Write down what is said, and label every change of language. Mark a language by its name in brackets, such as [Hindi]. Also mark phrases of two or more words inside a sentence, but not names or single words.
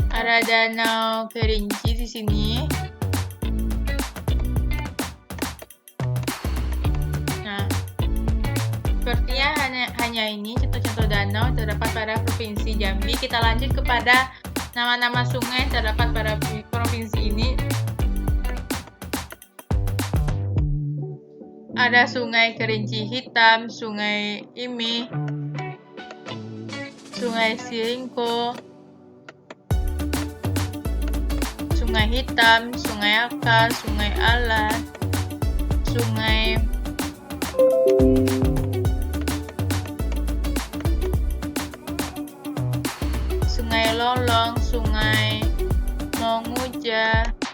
[Indonesian] Ada Danau Kerinci di sini. Nah, sepertinya hanya ini contoh-contoh danau terdapat pada Provinsi Jambi. Kita lanjut kepada nama-nama sungai yang terdapat pada provinsi ini. Ada Sungai Kerinci Hitam, Sungai Imi, Sungai Siringko, Sungai Hitam, Sungai Aka, Sungai Alas, Sungai Lolong, Sungai Monguja,